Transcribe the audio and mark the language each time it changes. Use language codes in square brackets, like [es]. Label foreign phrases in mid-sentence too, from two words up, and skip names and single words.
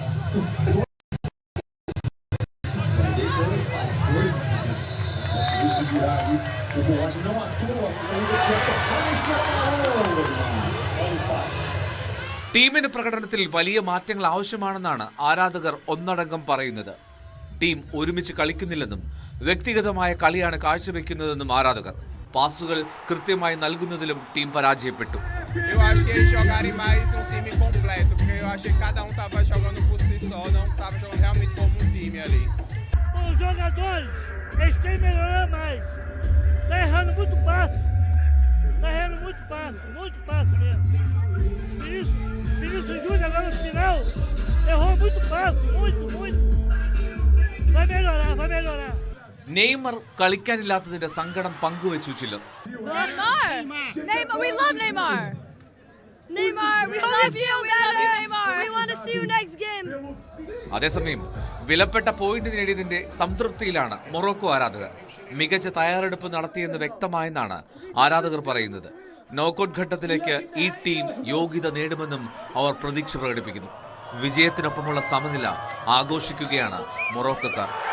[ml] ടീമിന്റെ പ്രകടനത്തിൽ വലിയ മാറ്റങ്ങൾ ആവശ്യമാണെന്നാണ് ആരാധകർ ഒന്നടങ്കം പറയുന്നത്. ടീം ഒരുമിച്ച് കളിക്കുന്നില്ലെന്നും വ്യക്തിഗതമായ കളിയാണ് കാഴ്ചവെക്കുന്നതെന്നും ആരാധകർ. പാസുകൾ കൃത്യമായി നൽകുന്നതിലും ടീം പരാജയപ്പെട്ടു. [pt] Eu acho que eles jogarem mais um time completo, porque eu achei que cada um estava jogando por si só, não estava jogando realmente como um time ali. Os jogadores, eles têm que melhorar mais. Tá errando muito passe. Tá errando muito passe mesmo. Vinícius Júnior agora no final errou muito passe, muito. Vai melhorar. [ml] നെയ്മർ കളിക്കാനില്ലാത്തതിന്റെ സങ്കടം പങ്കുവച്ചു ചിലർ. [en] Neymar, we love Neymar. Neymar, we love you, Neymar. We want to see you next game. [ml] അതേസമയം വിലപ്പെട്ട പോയിന്റ് നേടിയതിന്റെ സംതൃപ്തിയിലാണ് മൊറോക്കോ ആരാധകർ. മികച്ച തയ്യാറെടുപ്പ് നടത്തിയെന്ന് വ്യക്തമായെന്നാണ് ആരാധകർ പറയുന്നത്. നോക്കൌട്ട് ഘട്ടത്തിലേക്ക് ഈ ടീം യോഗ്യത നേടുമെന്നും അവർ പ്രതീക്ഷ പ്രകടിപ്പിക്കുന്നു. വിജയത്തിനൊപ്പമുള്ള സമനില ആഘോഷിക്കുകയാണ് മൊറോക്കോക്കാർ.